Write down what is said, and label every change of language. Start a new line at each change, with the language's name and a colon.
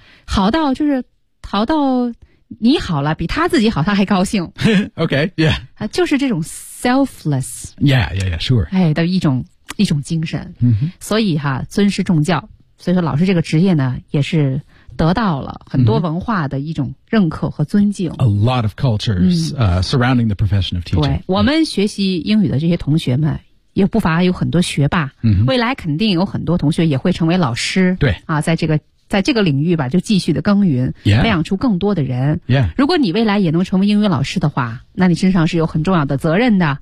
Chinese: 好到就是好到你好了，比他自己好他还高兴。
English: Okay, yeah.
Chinese: 就是这种 selfless.
English: Yeah, yeah, yeah, sure.
Chinese: 哎，的一种精神。所以哈，尊师重教，所以说老师这个职业呢，也是得到了很多文化的一种认可和尊敬。
English: A lot of cultures, surrounding the profession of teaching.
Chinese: 对，我们学习英语的这些同学们也不乏有很多学霸，未来肯定有很多同学也会成为老师。对啊，在这个领域吧，就继续的耕耘，培养出更多的人。
English: Yeah.
Chinese: 如果你未来也能成为英语老师的话，那你身上是有很重要的责任的。